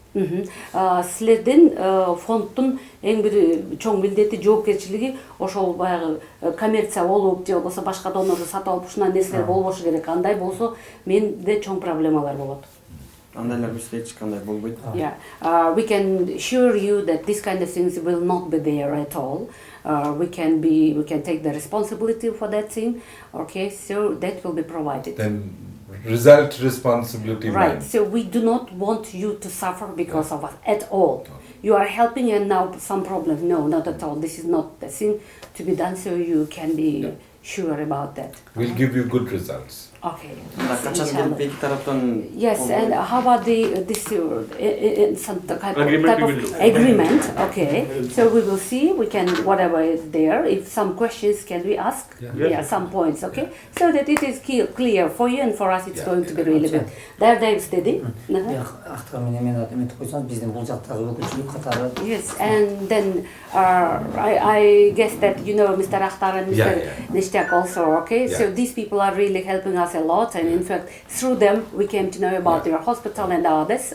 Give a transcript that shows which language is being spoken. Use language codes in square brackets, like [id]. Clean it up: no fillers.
[ky] Силердин фонддун эң бир чоң милдети, жоопкерчилиги ошол баягы коммерция болуп же болбосо башка донорду сатып алып ушундай нерселер болбошу керек. Андай болсо менде чоң проблемалар болот. Андайлар бизде эч кандай болбойт. [en] Yeah, we can assure you that this kind of things will not be there at all. We can take the responsibility for that thing. Okay, so that will be provided. Then result responsibility. Right. So we do not want you to suffer because of us at all. You are helping and now some problem. No, not at all. This is not the thing to be done. So you can be sure about that. We'll give you good results. Okay. [ky] Качан келип эки тараптан [en] Yes, and how about this some type Agreement of we will do. agreement? Okay, so we will see. We can whatever is there. If some questions can we ask? Yeah, some points. Okay, so that it is clear for you and for us. It's going to be really good. There istedi. [ky] Актыр менен эметип койсоңуз, биздин бул жактагы өкүлчүлүк катары. [en] Yes, and then I guess that you know Mr. Akhtar and Mr. Nishtiak also. Okay, so these people are really helping us a lot, and in fact through them we came to know about your hospital and others.